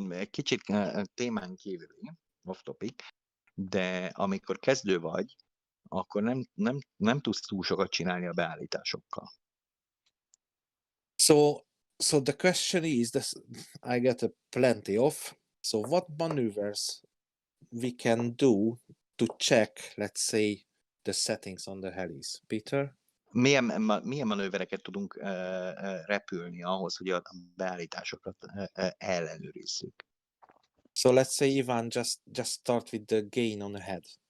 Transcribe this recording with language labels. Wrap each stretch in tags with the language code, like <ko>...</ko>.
<hu>Kicsit témán kívüli,</hu> <en>off topic,</en> <hu>de amikor kezdő vagy, akkor nem tudsz túl sokat csinálni a beállításokkal.</hu> <en>So the question is, I get plenty of. So what maneuvers we can do to check, let's say, the settings on the helis? Peter?</en> <hu>Milyen manővereket tudunk repülni ahhoz, hogy a beállításokat ellenőrizzük?</hu> <en>So let's say, Ivan, just start with the gain on the head.</en>